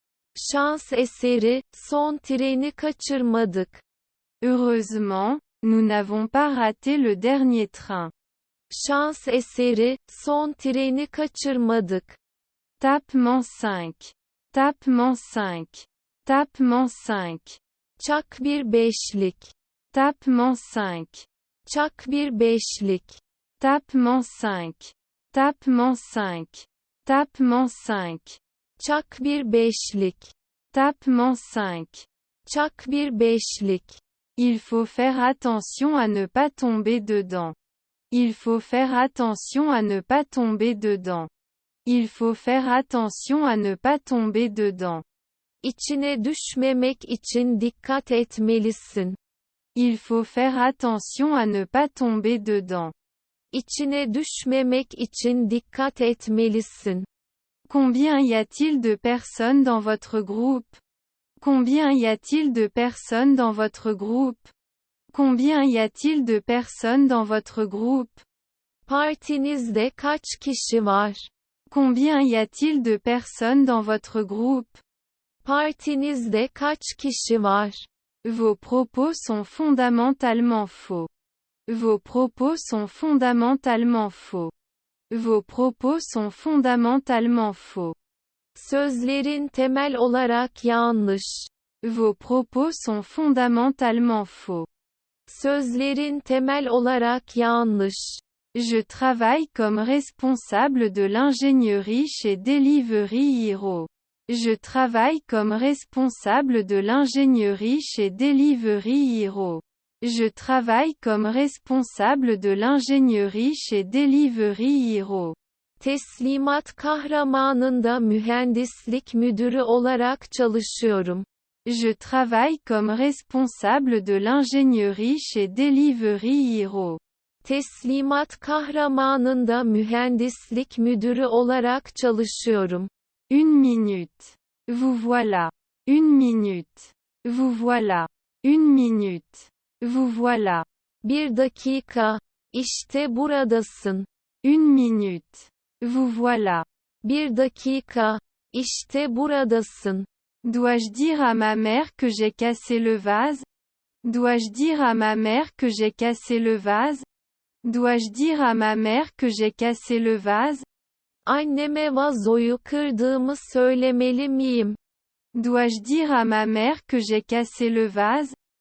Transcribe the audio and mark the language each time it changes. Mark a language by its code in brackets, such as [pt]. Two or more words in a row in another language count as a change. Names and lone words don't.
[tr] Şans eseri, son treni kaçırmadık. [fr] Heureusement, nous n'avons pas raté le dernier train. [tr] Şans eseri, son treni kaçırmadık. [fr] Tapement 5. Tapement 5. Tapement 5. [tr] Çak bir beşlik. [fr] Tapement 5. [tr] Çak bir beşlik. [fr] Tapement 5. Tapement 5. Tapement 5. [tr] Çak bir beşlik. [fr] Tapement 5. [tr] Çak bir beşlik. [fr] Il faut faire attention à ne pas tomber dedans. Il faut faire attention à ne pas tomber dedans. Il faut faire attention à ne pas tomber dedans. [tr] İçine düşmemek için dikkat etmelisin. [fr] Il faut faire attention à ne pas tomber dedans. [tr] İçine düşmemek için dikkat etmelisin. [fr] Combien y a-t-il de personnes dans votre groupe? Combien y a-t-il de personnes dans votre groupe? Combien y a-t-il de personnes dans votre groupe? [tr] Partinizde kaç kişi var? [fr] Combien y a-t-il de personnes dans votre groupe? [tr] Partinizde kaç kişi var? [fr] Vos propos sont fondamentalement faux. Vos propos sont fondamentalement faux. Vos propos sont fondamentalement faux. [tr] Sözlerin temel olarak yanlış. [fr] Vos propos sont fondamentalement faux. [tr] Sözlerin temel olarak yanlış. [fr] Je travaille comme responsable de l'ingénierie chez Delivery Hero. Je travaille comme responsable de l'ingénierie chez Delivery Hero. Je travaille comme responsable de l'ingénierie chez Delivery Hero. [tr] Teslimat kahramanında mühendislik müdürü olarak çalışıyorum. [fr] Je travaille comme responsable de l'ingénierie chez Delivery Hero. [tr] Teslimat kahramanında mühendislik müdürü olarak çalışıyorum. [fr] Une minute. Vous voilà. Une minute. Vous voilà. Une minute. Vous voilà. [tr] Bir dakika. İşte buradasın. [fr] Une minute. Vous voilà. [tr] Bir dakika. İşte buradasın. [fr] Dois-je dire à ma mère que j'ai cassé le vase? Dois-je dire à ma mère que j'ai cassé le vase? Dois-je dire à ma mère que j'ai cassé le vase? [tr] Anneme vazoyu kırdığımı söylemeli miyim? [fr] Dois-je dire à ma mère que j'ai cassé le vase?